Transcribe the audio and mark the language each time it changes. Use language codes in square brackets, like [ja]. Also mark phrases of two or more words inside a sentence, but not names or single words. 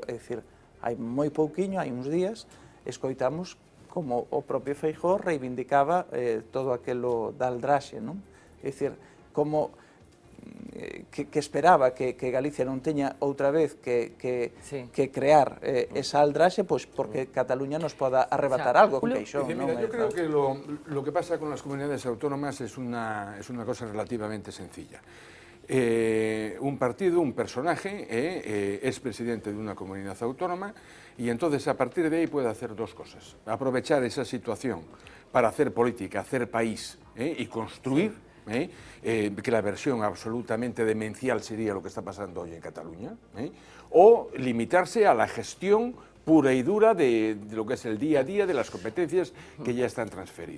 [gl] É dicir, hai moi pouquiño, hai uns días, escoitamos como o propio Feijóo reivindicaba todo aquelo da aldraxe, non? É dicir, como que esperaba que Galicia non teña outra vez que crear esa aldraxe, pois porque Cataluña nos poda arrebatar algo con Feixóo. [es] Mira, yo creo que lo que pasa con las comunidades autónomas es una cosa relativamente sencilla. Un partido, un personaje, es presidente de una comunidad autónoma y entonces a partir de ahí puede hacer dos cosas. Aprovechar esa situación para hacer política, hacer país y construir, que la versión absolutamente demencial sería lo que está pasando hoy en Cataluña, o limitarse a la gestión pura y dura de lo que es el día a día, de las competencias que ya están transferidas.